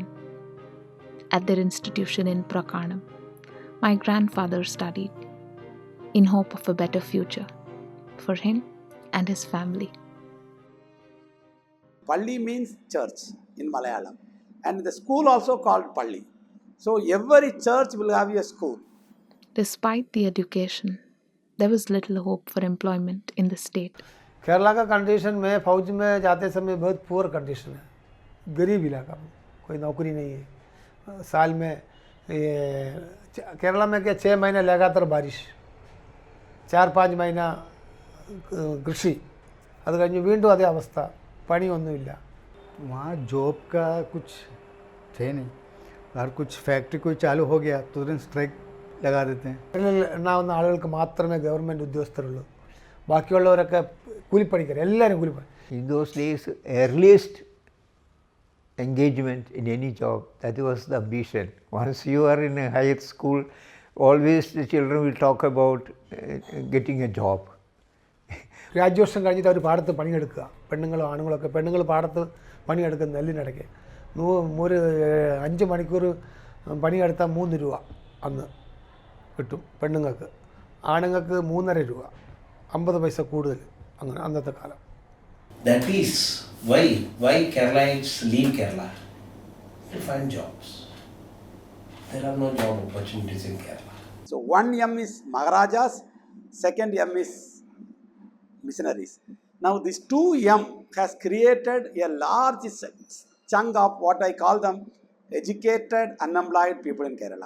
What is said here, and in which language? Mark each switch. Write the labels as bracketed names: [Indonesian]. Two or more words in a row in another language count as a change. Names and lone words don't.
[English] At their institution in Prakanam, my grandfather studied, in hope of a better future for him and his family. Palli means church in Malayalam, and the school also called Palli. So every church will have a school. Despite the education, there was little hope for employment in the state. [Hindi] केरला का कंडीशन में फौज में जाते समय बहुत [English] poor condition [Hindi] है, गरीब इलाका में, कोई नौकरी नहीं है. साल में केरला में क्या 6 महीने लगातार बारिश, 4-5 महीना कृषि, [Malayalam] അത് കഴിഞ്ഞ് വീണ്ടും അതേ അവസ്ഥ, പണിയൊന്നുമില്ല. [Hindi] वहाँ जॉब का कुछ थे नहीं, और कुछ फैक्ट्री कोई चालू हो गया तो तुरंत स्ट्राइक लगा देते हैं. [Malayalam] എണ്ണാവുന്ന ആളുകൾക്ക് മാത്രമേ ഗവൺമെൻറ് ഉദ്യോഗസ്ഥരുള്ളൂ, ബാക്കിയുള്ളവരൊക്കെ കൂലിപ്പണിക്കാർ, എല്ലാവരും കൂലിപ്പണി. [English] In those days, earliest engagement in any job, that was the ambition. Once you are in a higher school, always the children will talk about getting a job. [Malayalam] ഗ്രാജുവേഷൻ കഴിഞ്ഞിട്ട് അവർ പാടത്ത് പണിയെടുക്കുക, പെണ്ണുങ്ങളും ആണുങ്ങളൊക്കെ. പെണ്ണുങ്ങൾ പാടത്ത് പണിയെടുക്കുന്ന നെല്ലിനിടയ്ക്ക് ഒരു 5 മണിക്കൂർ പണിയെടുത്താൽ 3 രൂപ അന്ന് കിട്ടും പെണ്ണുങ്ങൾക്ക്, ആണുങ്ങൾക്ക് 3.5 രൂപ, 50 പൈസ കൂടുതൽ, അങ്ങനെ അന്നത്തെ കാലം. [English] That is why Keralites leave Kerala to find jobs. There are no job opportunities in Kerala. So one M is Maharajas, second M is missionaries. Now this 2M has created a large chunk of what I call them educated unemployed people in Kerala.